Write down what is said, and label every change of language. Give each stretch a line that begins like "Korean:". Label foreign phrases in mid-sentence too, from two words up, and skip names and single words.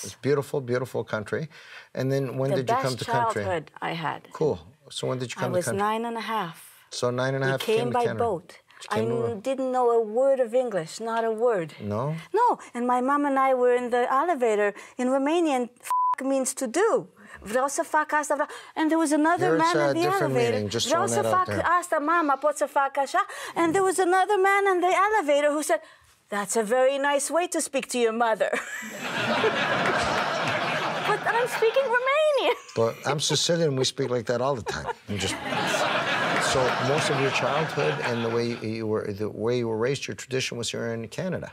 English: It's beautiful, beautiful country. And then when did you come to country? The best childhood I had. Cool. So when did you come to country? I was 9.5. So 9.5 We came by boat. I didn't know a word of English, not a word. No? No. And my mom and I were in the elevator. In Romanian, means to do.
Romanian: Vreau să fac asta.
English: And there was another man in the elevator.
Romanian: Vreau să fac asta, mama, pot să fac așa.
English: And there was another man in the elevator who said, "That's a very nice way to speak to your mother." But I'm speaking Romanian. But I'm Sicilian, we speak like that all the time. So most of your childhood and the way you were raised, your tradition was here in Canada.